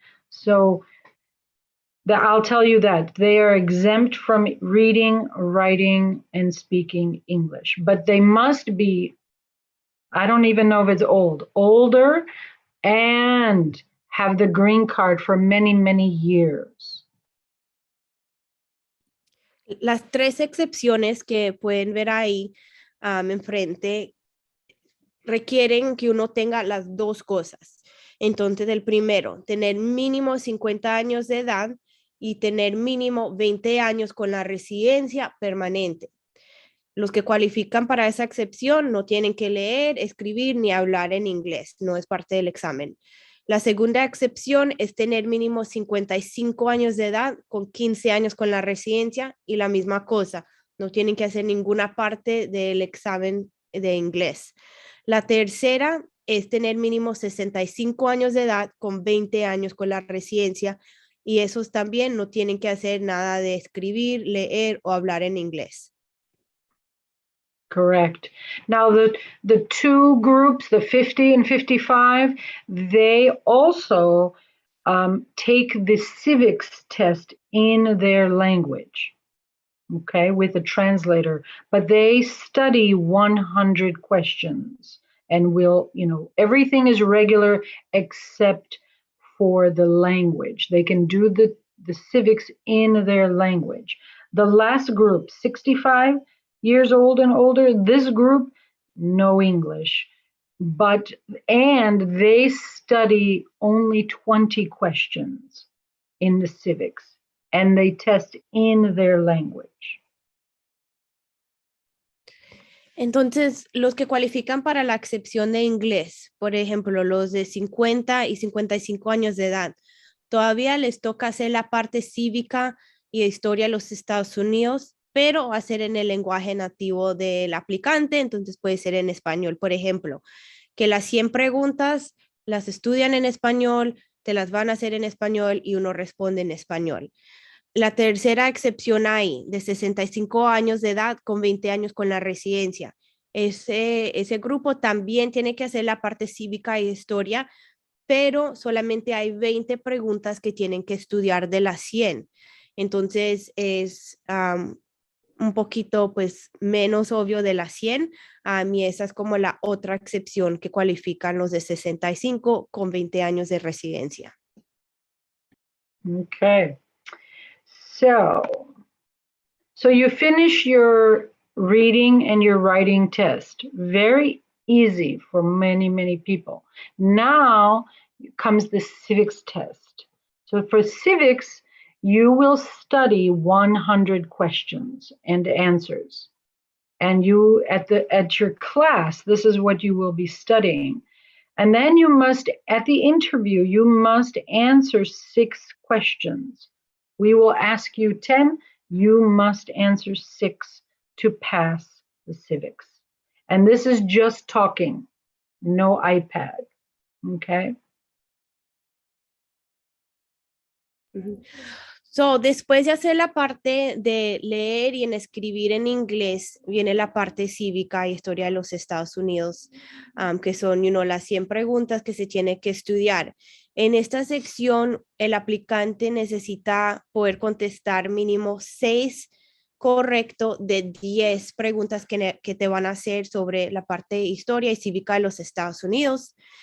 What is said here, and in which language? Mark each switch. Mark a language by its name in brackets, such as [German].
[English] So I'll tell you that they are exempt from reading, writing, and speaking English, but they must be, I don't even know if it's older, and have the green card for many, many years. [Spanish] Las tres excepciones que pueden ver ahí enfrente requieren que uno tenga las dos cosas. Entonces, el primero, tener mínimo 50 años de edad y tener mínimo 20 años con la residencia permanente. Los que cualifican para esa excepción no tienen que leer, escribir ni hablar en inglés, no es parte del examen. La segunda excepción es tener mínimo 55 años de edad con 15 años con la residencia y la misma cosa, no tienen que hacer ninguna parte del examen de inglés. La tercera es tener mínimo 65 años de edad con 20 años con la residencia y esos también no tienen que hacer nada de escribir, leer o hablar en inglés. [English] Correct. Now, the two groups, the 50 and 55, they also take the civics test in their language, okay, with a translator, but they study 100 questions and will, everything is regular except for the language. They can do the civics in their language. The last group, 65 years old and older, this group, no English, and they study only 20 questions in the civics, and they test in their language. [Spanish] Entonces, los que cualifican para la excepción de inglés, por ejemplo, los de 50 y 55 años de edad, todavía les toca hacer la parte cívica y de historia de los Estados Unidos, pero va a ser en el lenguaje nativo del aplicante, entonces puede ser en español, por ejemplo, que las 100 preguntas las estudian en español, te las van a hacer en español y uno responde en español. La tercera excepción ahí, de 65 años de edad con 20 años con la residencia. Ese grupo también tiene que hacer la parte cívica y historia, pero solamente hay 20 preguntas que tienen que estudiar de las 100. Entonces es un poquito pues menos obvio de las 100. Y esa es como la otra excepción que cualifican los de 65 con 20 años de residencia. [English] Okay. So you finish your reading and your writing test. Very easy for many, many people. Now comes the civics test. So for civics, you will study 100 questions and answers. And you, at your class, this is what you will be studying. And then you must, at the interview, you must answer 6 questions. We will ask you 10, you must answer 6 to pass the civics. And this is just talking, no iPad, okay? [Spanish] So, después de hacer la parte de leer y en escribir en inglés, viene la parte cívica y historia de los Estados Unidos, que son las 100 preguntas que se tiene que estudiar. En esta sección, el aplicante necesita poder contestar mínimo 6 correcto de 10 preguntas que te van a hacer sobre la parte de historia y cívica de los Estados Unidos.